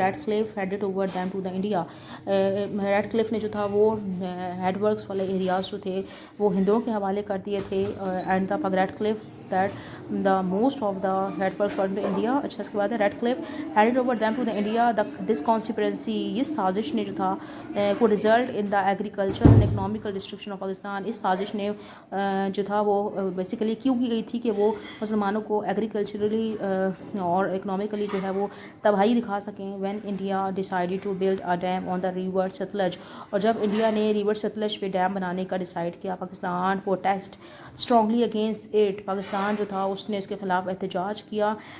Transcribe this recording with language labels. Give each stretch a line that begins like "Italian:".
English: Radcliffe headed over them to the India.
Urdu: Red کلف نے جو تھا وہ ہیڈ ورکس والے ایریاز جو تھے وہ ہندوؤں کے حوالے کر دیے تھے.
English: And the Radcliffe that the most of the head works were in India.
Urdu: اچھا اس کے بعد ہے
English: Radcliffe handed over them to the India. This conspiracy،
Urdu: اس سازش نے جو تھا کو
English: result in the agriculture and economical destruction of Pakistan.
Urdu: اس سازش نے جو تھا وہ بیسیکلی کیوں کی گئی تھی کہ وہ مسلمانوں کو ایگریکلچرلی اور اکنامیکلی جو ہے وہ تباہی دکھا سکیں.
English: when India decided to build a dam on the river Satluj،
Urdu: اور جب انڈیا نے ریور ستلج پہ ڈیم بنانے کا ڈیسائیڈ کیا،
English: Pakistan protest strongly against it,
Urdu: Pakistan جو تھا اس نے اس کے خلاف احتجاج کیا.